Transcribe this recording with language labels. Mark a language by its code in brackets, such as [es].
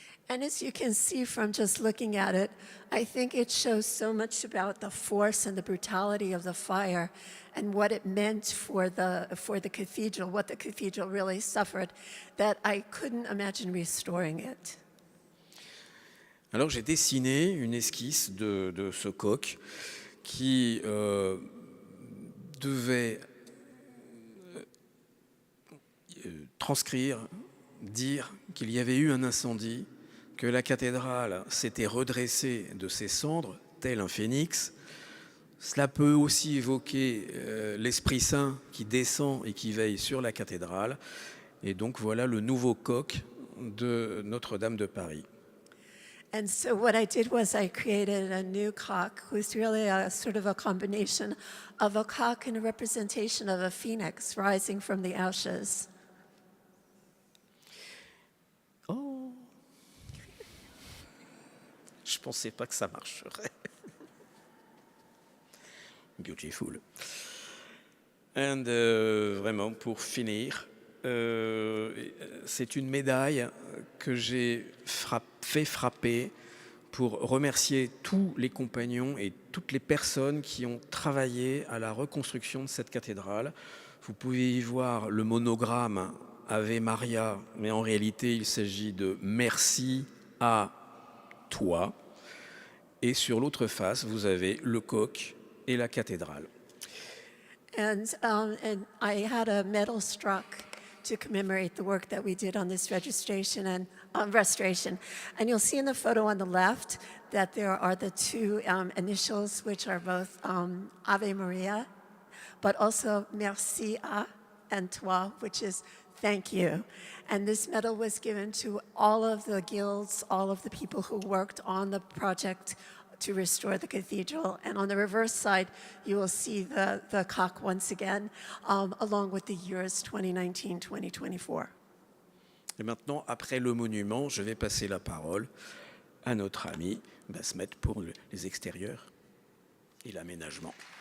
[en] And as you can see from just looking at it, I think it shows so much about the force and the brutality of the fire and what it meant for the cathedral, what the cathedral really suffered, that I couldn't imagine restoring it. [fr] Alors j'ai dessiné une esquisse de ce coq qui devait transcrire, dire qu'il y avait eu un incendie, que la cathédrale s'était redressée de ses cendres, tel un phénix. Cela peut aussi évoquer l'Esprit Saint qui descend et qui veille sur la cathédrale. Et donc voilà le nouveau coq de Notre-Dame de Paris. [en] And so what I did was I created a new cock, who's really a sort of a combination of a cock and a representation of a phoenix rising from the ashes. [fr] Oh, je pensais pas que ça marcherait. [en] Beautiful. And [fr] vraiment, pour finir, c'est une médaille que j'ai fait frapper pour remercier tous les compagnons et toutes les personnes qui ont travaillé à la reconstruction de cette cathédrale. Vous pouvez y voir le monogramme Ave Maria, mais en réalité, il s'agit de merci à toi. Et sur l'autre face, vous avez le coq et la cathédrale. [en] And I had a medal struck to commemorate the work that we did on this registration and restoration. And you'll see in the photo on the left that there are the two initials, which are both Ave Maria, but also merci à and toi, which is thank you. And this medal was given to all of the guilds, all of the people who worked on the project to restore the cathedral. And on the reverse side, you will see the cock once again, along with the years 2019-2024. [fr] Et maintenant, après le monument, je vais passer la parole à notre ami Basmet pour les extérieurs et l'aménagement.